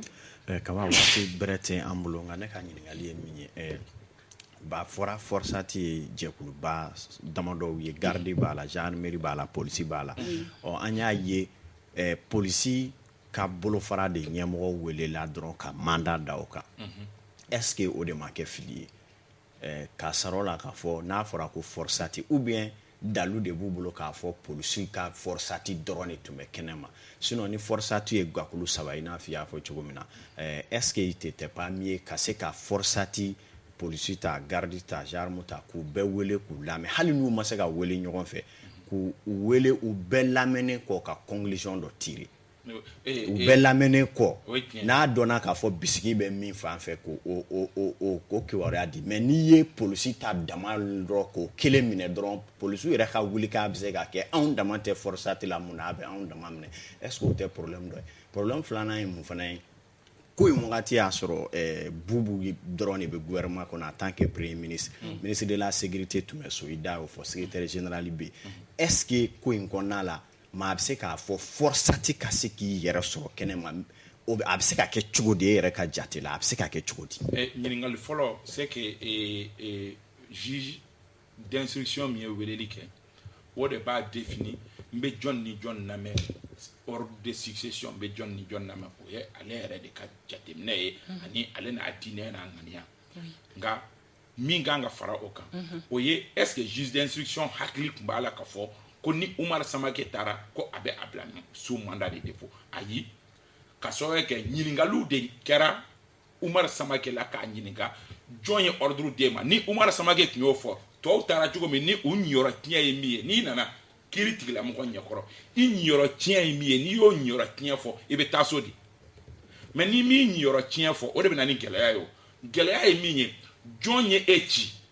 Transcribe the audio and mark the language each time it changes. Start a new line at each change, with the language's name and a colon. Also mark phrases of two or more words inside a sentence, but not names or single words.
Bambara: kaba waati bɛrɛ tɛ an bolo nka ne ka ɲininkali ye min ye ba fɔra forosati ye jɛkuluba damadɔw ye garde b'a la gendarmerie b'a la polisi b'a la an y'a ye polisi ka bolofara de ɲɛmɔgɔ welela dɔrɔn ka mandat da o kan
French: est-ce que
Bambara: o de ma kɛ fili ye ka sara o la k'a fɔ n'a fɔra ko forosati
French: ou bien
Bambara: dalu de b'u bolo k'a fɔ polisi ka forosati dɔrɔn de tun bɛ kɛnɛma sinon ni forosati ye gakulu saba i n'a fɔ i y'a fɔ cogo min na
French: est-ce que il t'était pas mieux
Bambara: ka se ka forosati polisi ta garde ta gendarme ta k'u bɛɛ wele k'u lamɛn hali n'u ma se ka wele ɲɔgɔn fɛ k'u wele u bɛɛ lamɛnnen kɔ ka conclusion dɔ tirer u bɛɛ lamɛnnen kɔ n'a dɔnna k'a fɔ bisigi bɛ min fan fɛ ko kibaruya di mais n'i ye polisi ta dama dɔrɔn k'o kelen minɛ dɔrɔn polisiw yɛrɛ ka wuli k'a bɛ se ka kɛ anw dama tɛ forosati la mun na a bɛ anw dama minɛ
French: est-ce que
Bambara: o tɛ problème dɔ ye problème filanan ye mun fana ye ko in wagati y'a sɔrɔ bubu dɔrɔn de bɛ gouvernement kɔnɔ
French: en tant que premier ministre ministre de la sécurité
Bambara: tun bɛ so i da y'o fɔ
French: secrétaire général
Bambara: bɛ
French: est-ce que
Bambara: ko in kɔnɔna la maa bɛ se k'a fɔ forosati ka se k'i yɛrɛ sɔrɔ kɛnɛma a bɛ se ka kɛ cogo di e yɛrɛ ka jate la a bɛ se ka kɛ cogo di ɲininkali fɔlɔ
French: c'est que juge d'instruction
Bambara: min ye weleli kɛ o de b'a défini n bɛ jɔn ni jɔn lamɛn
French: ordre de succession
Bambara: n bɛ jɔn ni jɔn lamɛn o ye ale yɛrɛ de ka jateminɛ ye ani ale n'a diinɛ n'a ŋaniya nka min kan ka fara o kan o ye
French: est-ce que juge d'instruction
Bambara: hakili tun b'a la ka fɔ ko ni Umaru Samake taara ko a bɛ a bila
French: sous mandat de dépôt
Bambara: ayi ka sababu kɛ ɲininkaliw de kɛra Umaru Samake la k'a ɲininka jɔn ye ordre d'e ma ni Umaru Samake tun y'o fɔ tɔw taara cogo min ni u ɲiyɔrɔ tiɲɛ ye min ye n'i nana kiiri tigilamɔgɔ ɲɛkɔrɔ i ɲiyɔrɔ tiɲɛ ye min ye n'i y'o ɲiyɔrɔ tiɲɛ fɔ i bɛ taa so di mais ni m'i ɲiyɔrɔ tiɲɛ fɔ o de bɛ na ni gɛlɛya ye o gɛlɛya ye min ye jɔn ye e ci